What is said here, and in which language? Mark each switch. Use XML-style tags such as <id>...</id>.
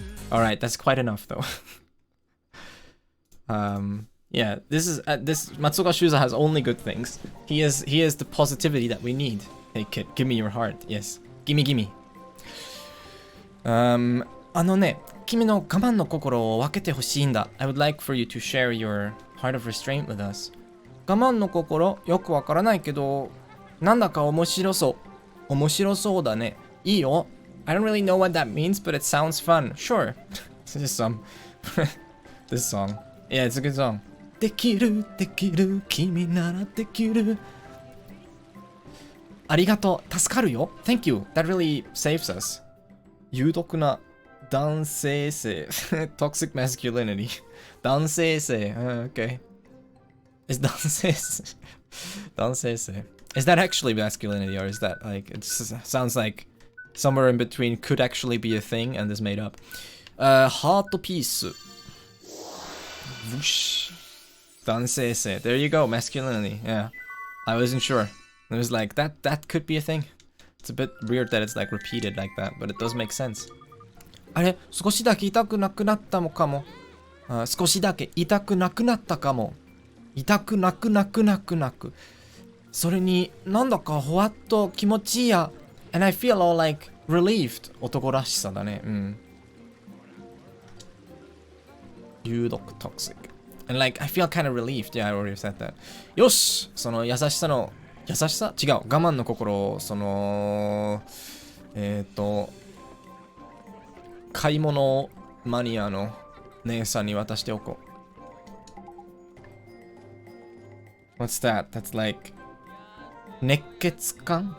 <en>Alright, that's quite enough though. Yeah, this Matsuoka Shuza has only good things. He is the positivity that we need. Hey kid, give me your heart. Yes, gimme.</en> <ja>あのね、君の我慢の心を分けてほしいんだ。</ja> <en>I would like for you to share your heart of restraint with us.</en> <ja>我慢の心よくわからないけど、なんだか面白そう。面白そうだね。いいよ。</ja> <en>I don't really know what that means, but it sounds fun. Sure. This song. Yeah, it's a good song.</en> <ja>できる、君ならできる。ありがとう、助かるよ。</ja> <en>Thank you. That really saves us.</en> <ja>有毒な男性性。</ja> <en>Toxic masculinity.</en> <ja>男性性。Okay. Is 男性性。男性性。</ja> <en>Is that actually masculinity, or is that like, it sounds like somewhere in between could actually be a thing and is made up. Heart piece. Whoosh. Dansese. There you go, masculinity. Yeah. I wasn't sure. It was like, that could be a thing. It's a bit weird that it's like repeated like that, but it does make sense.</en> <ja>あれ、少しだけ痛くなくなったかも。少しだけ痛くなくなったかも。痛くなく。それになんだかほわっと気持ちいいや。</ja> <en>And I feel all like relieved.</en> <ja>男らしさだね。うん。有毒 toxic.</ja> <en>And like, I feel kind of relieved. Yeah, I already said that.</en> <ja>よし、その優しさ違う。我慢の心を、その、買い物マニアの姉さんに渡しておこう。</ja> <en>What's that? That's like 熱血感？</en>